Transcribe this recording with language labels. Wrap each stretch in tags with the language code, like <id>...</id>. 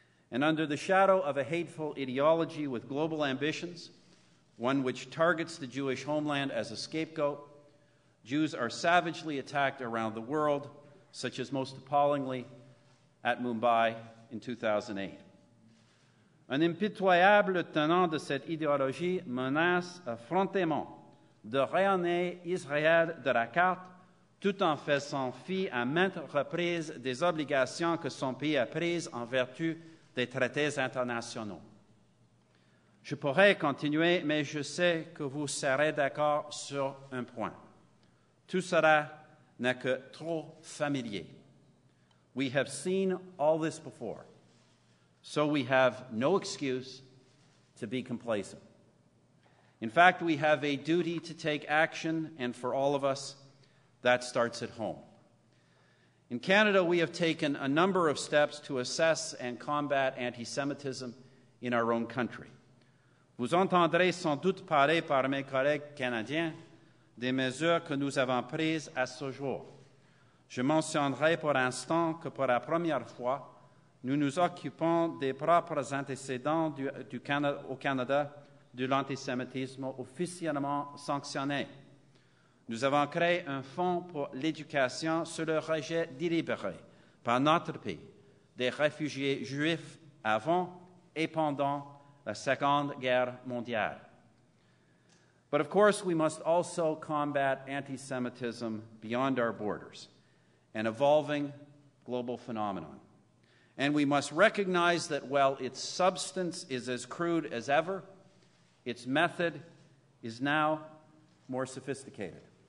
<en>And under the shadow of a hateful ideology with global ambitions, one which targets the Jewish homeland as a scapegoat. Jews are savagely attacked around the world, such as most appallingly at Mumbai in 2008.</en> <fr>Un impitoyable tenant de cette idéologie menace effrontément de rayonner Israël de la carte, tout en faisant fi à maintes reprises des obligations que son pays a prises en vertu des traités internationaux. Je pourrais continuer, mais je sais que vous serez d'accord sur un point. Tout cela n'est que trop familier.</fr> <en>We have seen all this before, so we have no excuse to be complacent. In fact, we have a duty to take action, and for all of us, that starts at home. In Canada, we have taken a number of steps to assess and combat anti-Semitism in our own country.</en> <fr>Vous entendrez sans doute parler par mes collègues canadiens des mesures que nous avons prises à ce jour. Je mentionnerai pour l'instant que pour la première fois, nous nous occupons des propres antécédents au Canada de l'antisémitisme officiellement sanctionné. Nous avons créé un fonds pour l'éducation sur le rejet délibéré par notre pays des réfugiés juifs avant et pendant la Seconde Guerre mondiale.</fr> <en>But of course, we must also combat anti-Semitism beyond our borders, an evolving global phenomenon. And we must recognize that while its substance is as crude as ever, its method is now more sophisticated.</en>